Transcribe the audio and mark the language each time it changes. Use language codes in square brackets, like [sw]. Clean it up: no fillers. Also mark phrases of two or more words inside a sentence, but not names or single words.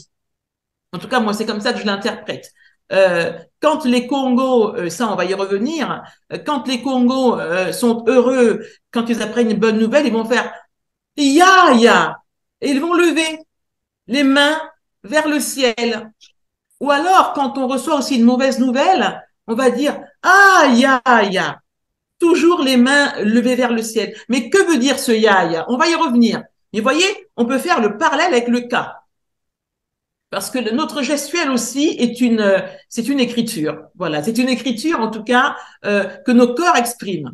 [fr] En tout cas, moi, c'est comme ça que je l'interprète. Quand les Congos, ça, on va y revenir, quand les Congos sont heureux, quand ils apprennent une bonne nouvelle, ils vont faire « Ya, ya !» et ils vont lever les mains vers le ciel. Ou alors, quand on reçoit aussi une mauvaise nouvelle, on va dire « Ah, ya, ya !» Toujours les mains levées vers le ciel. Mais que veut dire ce ya, ya? On va y revenir. Mais voyez, on peut faire le parallèle avec le ka. Parce que notre gestuelle aussi c'est une écriture. Voilà, c'est une écriture, en tout cas, que nos corps expriment.